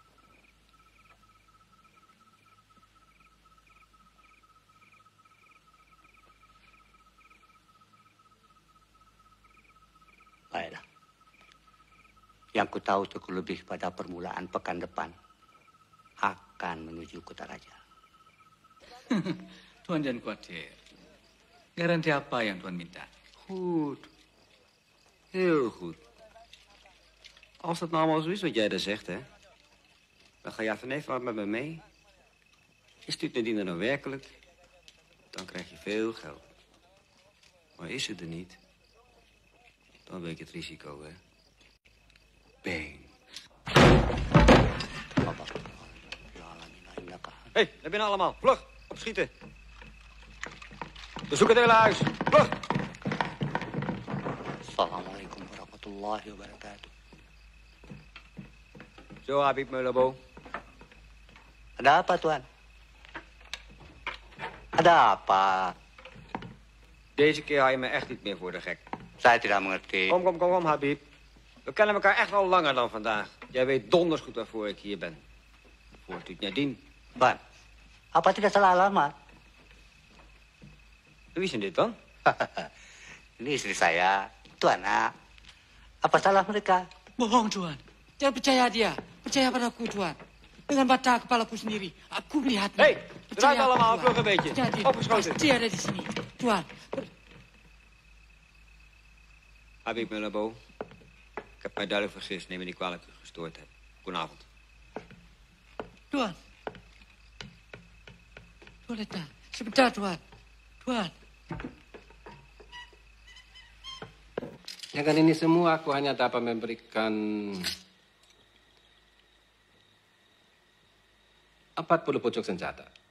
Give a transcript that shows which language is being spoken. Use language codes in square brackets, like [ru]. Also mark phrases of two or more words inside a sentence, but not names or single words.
[id] Baiklah. Yang ku tahu Teguh lebih pada permulaan pekan depan akan menuju Kutaraja. Tuan jangan khawatir. Garanti apa yang Tuan minta? [nl] Goed. Heel goed. Als dat nou allemaal zo is wat jij daar zegt, hè. Dan ga je van even met me mee. Je stuurt Nadine nou werkelijk. Dan krijg je veel geld. Maar is ze er niet? Dan weet je het risico, hè. Bang. Hé, naar binnen allemaal. Vlug, opschieten. Bezoek het hele huis. Vlug. [ar] السلام عليكم ورحمة الله وبركاته. [nl] Zo, Habib Meulabo. [id] Ada apa, Tuan? Ada apa? [nl] Deze keer hou je me echt niet meer voor de gek. [id] Saya tidak mengerti. [nl] Kom, Habib. We kennen elkaar echt al langer dan vandaag. Jij weet donders goed waarvoor ik hier ben. Voor Cutnya Dien. [id] Tuan, apa tidak salah alamat? [nl] Wie zijn dit dan? [id] Ini istri saya, Tuan. Apa salah mereka? Bohong, Tuan. Jangan percaya dia. Percaya padaku, Tuan. Dengan mata kepalaku sendiri. Aku melihatnya. [nl] Hé, draai allemaal, vlug een beetje. Opgeschoten. [id] Pasti ada di sini. Tuan. Habib Meulabo. [nl] Ik heb mij duidelijk vergist. Neem me niet kwalijk dat ik gestoord heb. Goedenavond. [id] Tuan. Tuan, sebentar, Tuan. Tuan. Dengan ini semua aku hanya dapat memberikan 40 pucuk senjata.